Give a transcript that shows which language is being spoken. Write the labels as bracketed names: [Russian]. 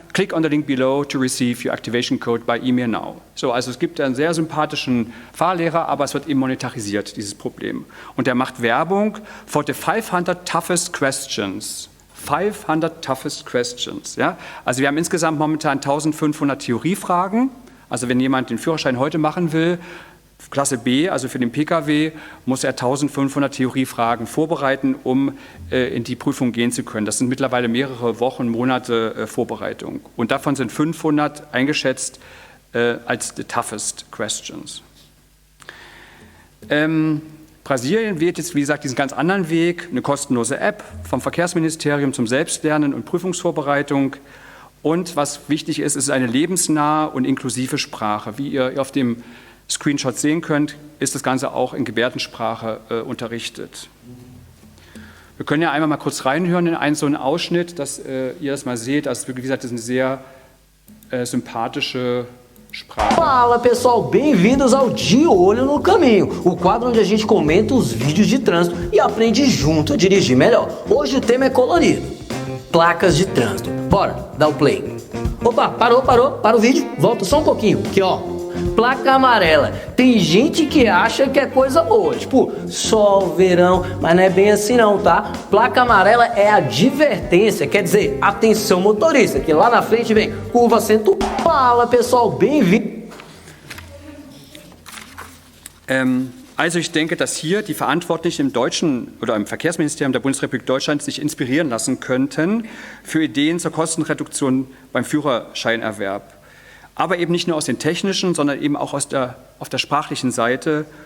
[English] Click on the link below to receive your activation code by email now. [German] So, also es gibt einen sehr sympathischen Fahrlehrer, aber es wird eben monetarisiert, dieses Problem. Und er macht Werbung [English] for the 500 toughest questions. 500 toughest questions. [German] Ja? Also wir haben insgesamt momentan 1500 Theoriefragen. Also wenn jemand den Führerschein heute machen will, Klasse B, also für den Pkw, muss er 1500 Theoriefragen vorbereiten, um in die Prüfung gehen zu können. Das sind mittlerweile mehrere Wochen, Monate Vorbereitung. Und davon sind 500 eingeschätzt als [English] the toughest questions. [German] Brasilien wählt jetzt, wie gesagt, diesen ganz anderen Weg, eine kostenlose App vom Verkehrsministerium zum Selbstlernen und Prüfungsvorbereitung. Und was wichtig ist, ist eine lebensnahe und inklusive Sprache. Wie ihr auf dem Screenshot sehen könnt, ist das Ganze auch in Gebärdensprache unterrichtet. Wir können ja einmal mal kurz reinhören in so einen Ausschnitt, dass ihr das mal seht. Also wie gesagt, das ist eine sehr sympathische Sprache. [Portuguese] Fala pessoal, bem-vindos ao De Olho no Caminho, o quadro onde a gente comenta os vídeos de trânsito e aprende junto a dirigir melhor. Hoje o tema é colorido, placas de trânsito. Bora, dá o play. Opa, parou, para o vídeo, volta só um pouquinho, aqui ó. Placa amarela. Tem gente que acha que é coisa boa, tipo sol, verão, mas não é bem assim não, tá? Placa amarela é advertência, quer dizer, atenção motorista, que lá na frente vem curva acento. Fala pessoal, bem-vindo. [German] Also ich denke, dass hier die Verantwortlichen im deutschen oder im Verkehrsministerium der Bundesrepublik Deutschland sich inspirieren lassen könnten für Ideen zur Kostenreduktion beim Führerscheinerwerb. Aber eben nicht nur aus den technischen, sondern eben auch auf der sprachlichen Seite.